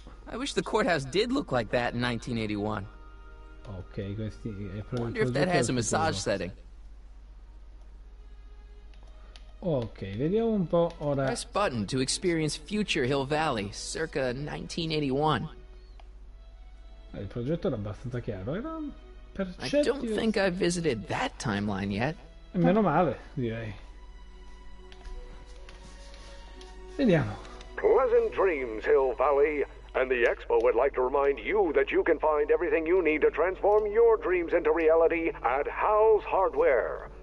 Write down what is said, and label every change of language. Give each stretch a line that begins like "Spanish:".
English: I wish the courthouse did look like that in 1981.
Italian: Ok, questi è proprio
English: Wonder if that has a massage setting.
Italian: Ok, vediamo un po' ora.
English: Press button to experience future Hill Valley, circa 1981.
Italian: Il progetto era abbastanza chiaro, era per
English: I
Italian: certi
English: don't think I've visited that timeline yet.
Italian: Meno male, direi. Vediamo.
English: Pleasant dreams, Hill Valley. And the Expo would like to remind you that you can find everything you need to transform your dreams into reality at Hal's Hardware.